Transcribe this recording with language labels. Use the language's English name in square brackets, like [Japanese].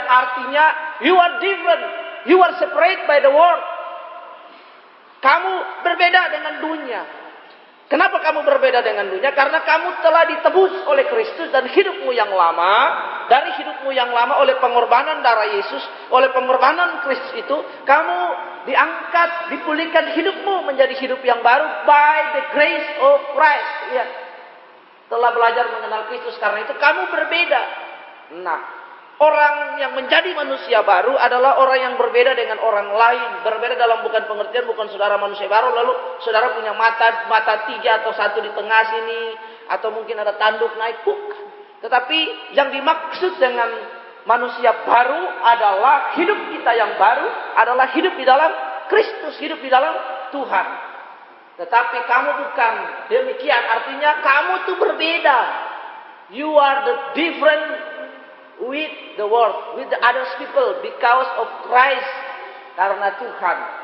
[Indonesian] Artinya, [English] you are different. You are separate by the world. [Indonesian] Kamu berbeda dengan dunia. Kenapa kamu berbeda dengan dunia? Karena kamu telah ditebus oleh Kristus dan hidupmu yang lama, dari hidupmu yang lama oleh pengorbanan darah Yesus, oleh pengorbanan Kristus itu, kamu diangkat, dipulihkan hidupmu menjadi hidup yang baru [English] by the grace of Christ. [Indonesian] Ya. Telah belajar mengenal Kristus, karena itu kamu berbeda. Nah, orang yang menjadi manusia baru adalah orang yang berbeda dengan orang lain. Berbeda dalam bukan pengertian, bukan saudara manusia baru, lalu saudara punya mata 3 atau 1 di tengah sini, atau mungkin ada tanduk naik, bukan. Tetapi yang dimaksud dengan manusia baru adalah hidup kita yang baru, adalah hidup di dalam Kristus, hidup di dalam Tuhan. Tetapi kamu bukan demikian, artinya kamu tuh berbeda. [English] You are the different with the world, with the other people, because of Christ, [Indonesian] karena Tuhan.